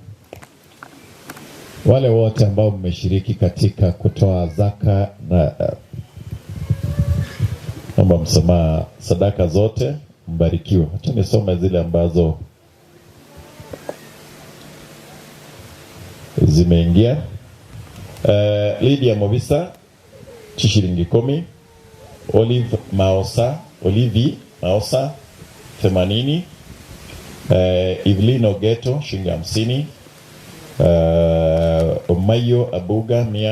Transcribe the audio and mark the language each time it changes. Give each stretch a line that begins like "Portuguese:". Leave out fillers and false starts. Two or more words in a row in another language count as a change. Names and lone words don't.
Swahili: Wale wote ambao mmeshiriki katika kutoa zaka na naomba msamaha, sadaka zote mbarikiwe. Acha nisome zile ambazo zimeingia. Lydia Movisa shilingi 10, Olivi Maosa 80, Evelyn Ogeto shilingi 50, Omayo Abuga